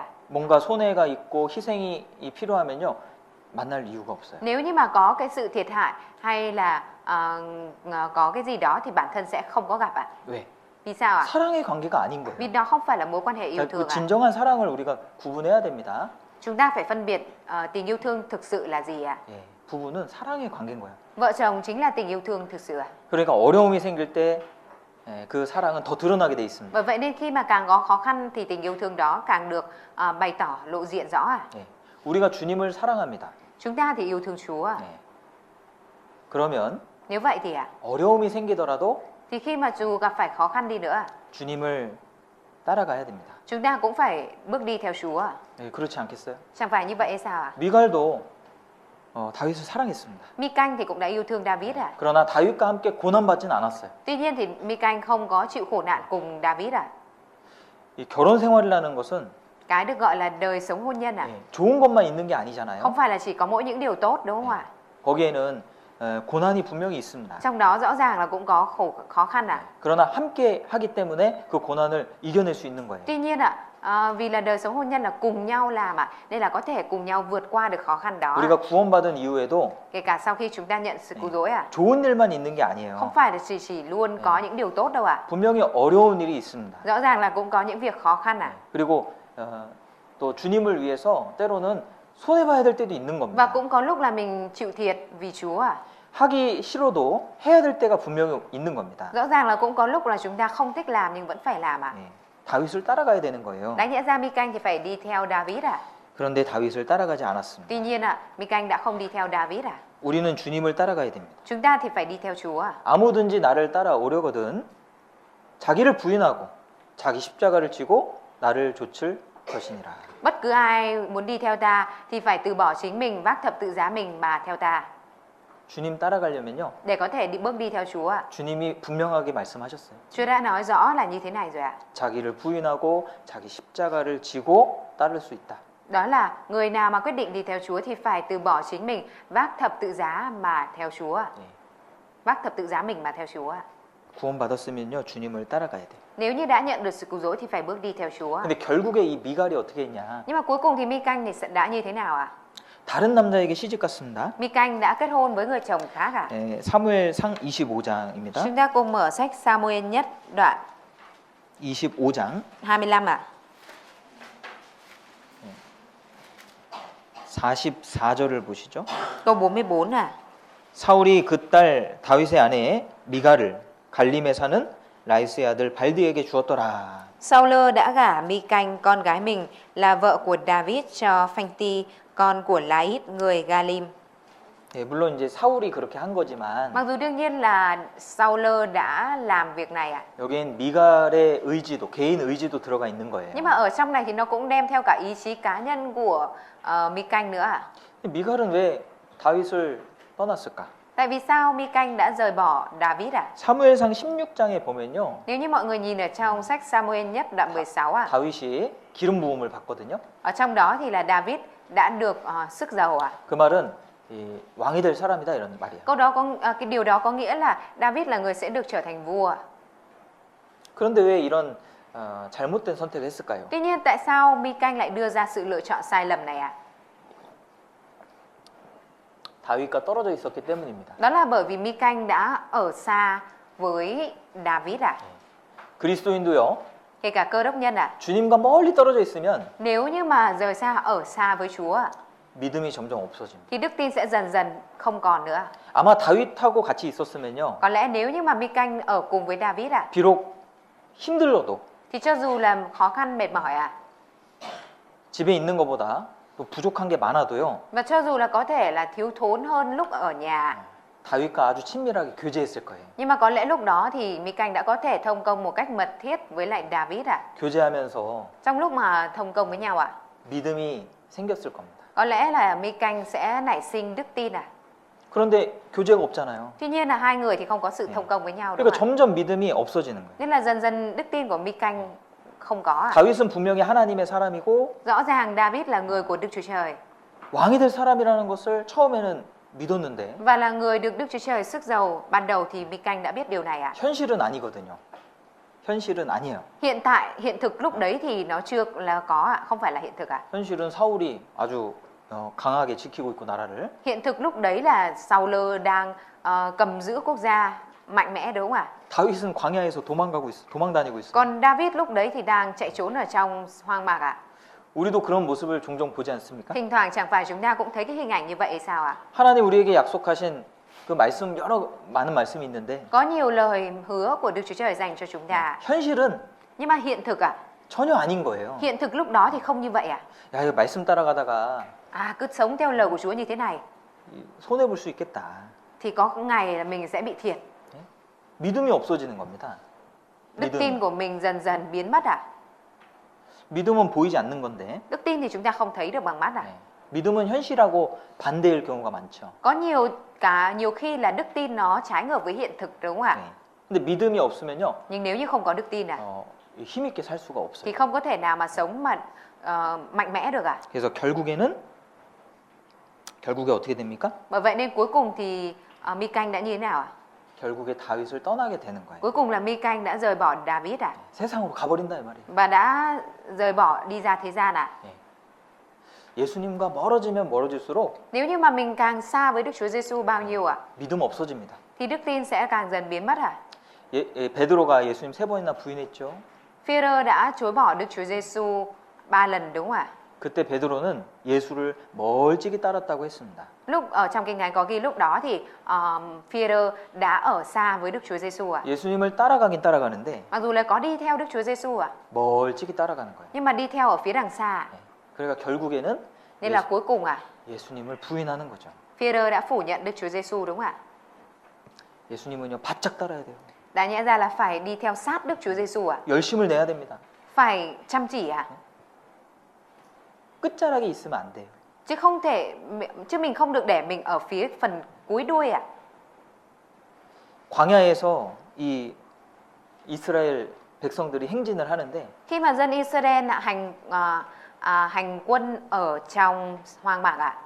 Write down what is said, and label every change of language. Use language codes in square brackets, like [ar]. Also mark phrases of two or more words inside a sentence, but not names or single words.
[ko] 뭔가 손해가 있고 희생이 필요하면요 만날 이유가 없어요. [vi] Nếu như mà có cái sự thiệt hại hay là có cái gì đó thì bản thân sẽ không có gặp ạ. [ko] 왜? [vi] Vì sao ạ? [ko] 사랑의 관계가 아닌 거예요. [vi] Vì đó không phải là mối quan hệ yêu [ko] 그 [vi] thương ạ. [ko] 진정한 사랑을 우리가 구분해야 됩니다. [vi] Chúng ta phải phân biệt tình yêu thương thực sự là gì ạ? [ko] 예, 부부는 사랑의 관계인 거예요. [vi] Vợ chồng chính là tình yêu thương thực sự ạ. [ko] 그러니까 어려움이 생길 때 그 사랑은 더 드러나게 돼 있습니다. [vi] Bởi vậy nên khi mà càng có khó khăn thì tình yêu thương đó càng được bày tỏ lộ diện rõ ạ. [ko] 예, 우리가 주님을 사랑합니다. [vi] Chúng ta thì yêu thương Chúa ạ. [ko] 예. 그러면 [vi] Nếu vậy thì ạ, [ko] 어려움이 생기더라도 [vi] thì khi mà dù gặp phải khó khăn đi nữa, [ko] 주님을 따라가야 됩니다. [vi] chúng ta cũng phải bước đi theo Chúa ạ. [ko] 예, 그렇지 않겠어요? [vi] Chẳng phải như vậy hay sao ạ? [ko] 미갈도 다윗을 사랑했습니다. [vi] Mi-canh thì cũng đã yêu thương David ạ. [ko] 그러나 다윗과 함께 고난받지는 않았어요. [vi] Tuy nhiên thì Mi-canh không có chịu khổ nạn cùng David ạ. [ko] 이 결혼 생활이라는 것은 [vi] Cái được gọi là đời sống hôn nhân ạ. [ko] 예, 좋은 것만 있는 게 아니잖아요. [vi] Không phải là chỉ có mỗi những điều tốt đúng không ạ? [ko] 거기에는 고난이 분명히 있습니다. [vi] Trong đó rõ ràng là cũng có khó khăn ạ. [ko] 그러나 함께 하기 때문에 그 고난을 이겨낼 수 있는 거예요. [vi] Tuy nhiên ạ, vì là đời sống hôn nhân là cùng nhau làm ạ, nên là có thể cùng nhau vượt qua được khó khăn đó. [ko] 우리가 구원받은 이후에도 [vi] Kể cả sau khi chúng ta nhận sự cứu rỗi ạ. [ko] 좋은 일만 있는 게 [vi] Không [ko] 아니에요. [vi] phải là chỉ luôn có những điều tốt đâu ạ. [ko] 분명히 어려운 일이 있습니다. [vi] Rõ ràng là cũng có những việc khó khăn ạ. [ko] 그리고 또 주님을 위해서 때로는 손해 봐야 될 때도 있는 [vi] Và [ko] 겁니다. [vi] cũng có lúc là mình chịu thiệt vì Chúa ạ. [ko] 하기 싫어도 해야 될 때가 분명히 있는 겁니다. [vi] Rõ ràng là cũng có lúc là chúng ta không thích làm nhưng vẫn phải làm ạ. [ko] 네, 다윗을 따라가야 되는 거예요. [vi] Đáng nhẽ ra Mi-canh thì phải đi theo David ạ. [ko] 그런데 다윗을 따라가지 않았습니다. [vi] Tuy nhiên ạ, Mi-canh đã không đi theo David ạ. [ko] 우리는 주님을 따라가야 됩니다. [vi] Chúng ta thì phải đi theo Chúa ạ. [ko] 아무든지 나를 따라오려거든 자기를 부인하고 자기 십자가를 지고 나를 좇을 것이니라. [vi] Bất cứ ai muốn đi theo ta thì phải từ bỏ chính mình, vác thập tự giá mình mà theo ta. [ko] 주님 따라가려면요. [vi] Để có thể bước đi theo Chúa ạ. [ko] 주님이 분명하게 말씀하셨어요. [vi] Chúa đã nói rõ là như thế này rồi ạ. [ko] 자기를 부인하고 자기 십자가를 지고 따를 수 있다. [vi] Đó là người nào mà quyết định đi theo Chúa thì phải từ bỏ chính mình, vác thập tự giá mà theo Chúa ạ. [ko] 네. [vi] Vác thập tự giá mình mà theo Chúa ạ. [ko] 구원받았으면요. 주님을 따라가야 돼요. [vi] Nếu như đã nhận được sự cứu rỗi thì phải bước đi theo Chúa. [ko] 근데 결국에 이 미갈이 어떻게 했냐? [vi] Nhưng mà cuối cùng thì Mi-canh thì đã như thế nào ạ? [ko] 다른 남자에게 시집 갔습니다. [vi] Mi-canh đã kết hôn với người chồng khác à? [ko] 예, 사무엘상 25장입니다. [vi] Chúng ta cùng mở sách Sa-mu-el nhất đoạn [ko] 25장 [vi] 25 ạ. [ko] 44절을 보시죠. [vi] Câu 44 à. [ko] 사울이 그 딸 다윗의 아내 미갈을 갈림에 사는 라이스의 아들 발디에게 주었더라. [vi] Saul đã gả Mi-canh con gái mình là vợ của David cho Phanh-ti con của Lait người Galim. [ko] 예, 물론 이제 사울이 그렇게 한 거지만 [vi] Mặc dù đương nhiên là Saul đã làm việc này ạ. [ko] 여기엔 미갈의 의지도 개인 의지도 들어가 있는 거예요. [vi] Nhưng mà ở trong này thì nó cũng đem theo cả ý chí cá nhân của Mi-canh nữa ạ. [ko] 미갈은 왜 다윗을 떠났을까? [vi] Tại vì sao Mi-canh đã rời bỏ David ạ? [ko] 사무엘상 16장에 보면요. [vi] Nếu như mọi người nhìn ở trong sách Sa-mu-el nhất đoạn 16 ạ. [ko] 다윗이 기름 부음을 받거든요. [vi] Ở trong đó thì là David đã được sức dầu ạ. [ko] 그 말은 이 왕이 될 사람이다 이런 말이에요. [vi] Câu đó cái điều đó có nghĩa là David là người sẽ được trở thành vua. [ko] 그런데 왜 이런 잘못된 선택을 했을까요? [vi] Tuy nhiên tại sao Mi-canh lại đưa ra sự lựa chọn sai lầm này ạ? [ko] 다윗과 떨어져 있었기 때문입니다. [vi] Đó là bởi vì Mi-canh đã ở xa với David ạ. [ko] 그리스도인도요. [vi] Kể cả Cơ đốc nhân ạ. [ko] 주님과 멀리 떨어져 있으면 [vi] Nếu như mà rời xa ở xa với Chúa ạ, [ko] 믿음이 점점 없어집니다. [vi] thì đức tin sẽ dần dần không còn nữa. [ko] 아마 다윗하고 같이 있었으면요. [vi] Có lẽ nếu như mà Mi-canh ở cùng với David ạ, [ko] 비록 힘들어도 [vi] thì cho dù là khó khăn mệt mỏi ạ, [ko] 집에 있는 것보다 또 부족한 게 많아도요. [vi] và cho dù là có thể là thiếu thốn hơn lúc ở nhà, [ko] 다윗과 아주 친밀하게 교제했을 거예요. [vi] nhưng mà có lẽ lúc đó thì Mi-canh đã có thể thông công một cách mật thiết với lại David ạ. [ko] 교제하면서 [vi] Trong lúc mà thông công với nhau ạ, [ko] 믿음이 생겼을 겁니다. [vi] có lẽ là Mi-canh sẽ nảy sinh đức tin ạ. [ko] 그런데 교제가 없잖아요. [vi] Tuy nhiên là hai người thì không có sự thông công với nhau đúng [ko] 그러니까 [vi] không ạ? [ko] 점점 믿음이 없어지는 거예요. [vi] Nên là dần dần đức tin của Mi-canh không có ạ. [ko] 다윗은 분명히 하나님의 사람이고 [vi] Rõ ràng David là người của Đức Chúa Trời [ko] 왕이 될 사람이라는 것을 처음에는 믿었는데 [vi] và là người được Đức Chúa Trời sức giàu. Ban đầu thì Mi-canh đã biết điều này ạ. [ko] 현실은 아니거든요. 현실은 아니에요. [vi] Hiện thực lúc đấy thì nó chưa là có ạ, không phải là hiện thực ạ. [ko] 현실은 사울이 아주 강하게 지키고 있고 나라를. [vi] Hiện thực lúc đấy là Saul đang cầm giữ quốc gia mạnh mẽ đúng không ạ? [ko] 다윗은 광야에서 도망다니고 있어요. [vi] Còn David lúc đấy thì đang chạy trốn ở trong hoang mạc ạ. [ko] 우리도 그런 모습을 종종 보지 않습니까? [vi] Thỉnh thoảng chẳng phải chúng ta cũng thấy cái hình ảnh như vậy hay sao ạ? [ko] 하나님 우리에게 약속하신 그 말씀 많은 말씀이 있는데 [vi] Có nhiều lời hứa của Đức Chúa Trời dành cho chúng ta. [ko] 현실은 [vi] Nhưng mà hiện thực ạ, [ko] 전혀 아닌 거예요. [vi] hiện thực lúc đó thì không như vậy ạ. [ko] 야, 이거 말씀 따라가다가 [vi] Cứ sống theo lời của Chúa như thế này [ko] 손해 볼 수 있겠다. [vi] thì có ngày là mình sẽ bị thiệt. [ko] 믿음이 없어지는 겁니다. [vi] Đức tin của mình dần dần biến mất ạ. [ko] 믿음은 보이지 않는 건데 [vi] Đức tin thì chúng ta không thấy được bằng mắt ạ. [ko] 믿음은 현실하고 반대일 경우가 많죠. [vi] Có nhiều khi là đức tin nó trái ngược với hiện thực đúng không ạ? [ko] 근데 믿음이 없으면요, [vi] Nhưng nếu như không có đức tin [ko] 힘 있게 살 수가 없어요. [vi] thì không có thể nào mà sống mà mạnh mẽ được ạ. [ko] 그래서 결국에 어떻게 됩니까? [vi] Bởi vậy nên cuối cùng thì Mi-canh đã như thế nào ạ? [ko] 결국에 다윗을 떠나게 되는 거예요. [vi] Cuối cùng là Mi-canh đã rời bỏ David ạ. [ko] 세상으로 가버린다 이 말이에요. [vi] Và đã rời bỏ đi ra thế gian ạ. [ko] 예수님과 멀어지면 멀어질수록 [vi] Nếu như mà mình càng xa với Đức Chúa Giêsu bao nhiêu ạ, [ko] 믿음 없어집니다. [vi] thì đức tin sẽ càng dần biến mất ạ. [ko] 베드로가 예수님 3번이나 부인했죠. [vi] Phi-rơ đã chối bỏ Đức Chúa Giêsu 3 lần đúng không ạ? [ko] 그때 베드로는 예수를 멀찍이 따랐다고 했습니다. [vi] Lúc ở trong kinh thánh có ghi lúc đó thì Phi-rơ đã ở xa với Đức Chúa Giêsu ạ. [ko] 예수님을 따라가긴 따라가는데 [vi] Mặc dù là có đi theo Đức Chúa Giêsu ạ, [ko] 멀찍이 따라가는 거예요. [vi] nhưng mà đi theo ở phía đằng xa. [ko] 그러니까 결국에는 [vi] Nên là cuối cùng [ko] 예수님을 부인하는 거죠. [vi] Phi-rơ đã phủ nhận Đức Chúa Giêsu đúng không ạ? [ko] 예수님은요 바짝 따라야 돼요. [vi] Đã nhẽ ra là phải đi theo sát Đức Chúa Giêsu ạ. [ko] 열심을 내야 됩니다. [vi] Phải chăm chỉ ạ. [ko] 끝자락에 있으면 안 돼요. [vi] Chứ mình không được để mình ở phía phần cuối đuôi ạ. [ko] 광야에서 이 이스라엘 백성들이 행진을 하는데 [vi] Khi mà dân Israel hành quân ở trong hoang mạc ạ,